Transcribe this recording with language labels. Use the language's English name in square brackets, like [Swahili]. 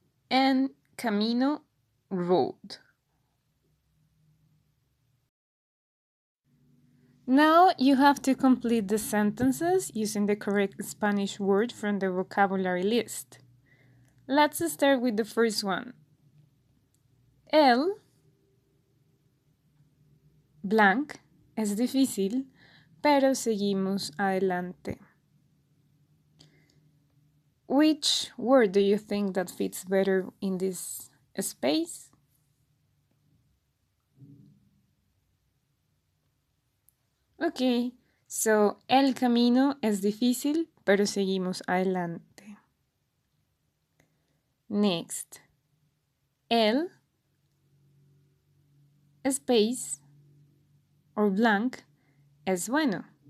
[English] And camino, road. Now you have to complete the sentences using the correct Spanish word from the vocabulary list. Let's start with the first one. [Spanish] El [English] blank [Spanish] es difícil, pero seguimos adelante. [English] Which word do you think that fits better in this space? Okay, so [Spanish] el camino es difícil, pero seguimos adelante. [English] Next, el space or blank [Spanish] es bueno.